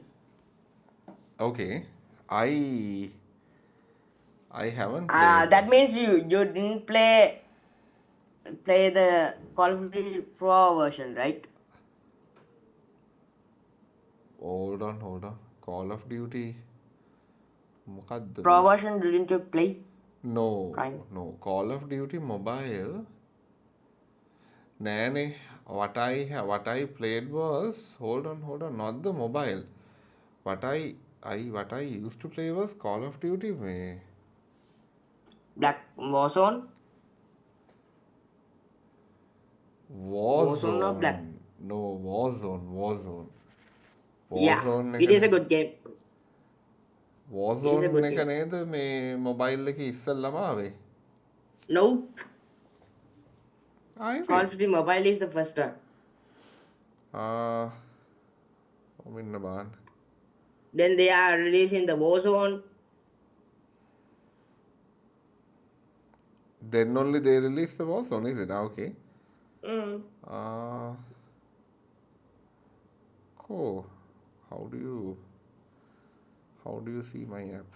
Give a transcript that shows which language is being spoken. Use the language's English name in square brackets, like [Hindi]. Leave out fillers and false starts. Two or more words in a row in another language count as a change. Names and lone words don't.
[English] Okay. I haven't played. That means you didn't play the Call of Duty Pro version, right? Hold on. Call of Duty. [Sinhala] මොකද්ද [English] Pro [Sinhala] මේ? [English] version didn't you play? No, Fine. no. Call of Duty Mobile. Nane. What I played was, hold on, not the mobile. What I used to play was Call of Duty. Black Warzone? Warzone or Black? No, Warzone. Yeah, it is a good game. Warzone good [Sinhala] එක නේද මේ මොබයිල් එකේ ඉස්සෙල්ලම ආවේ. [English] Nope. [Sinhala] ආයේ [English] Call of Duty Mobile is the first one. [Sinhala] ඔමින්න බලන්න. [English] Then they are releasing the Warzone. Then only they released the Warzone, is it? Okay. Cool. How do you see my apps?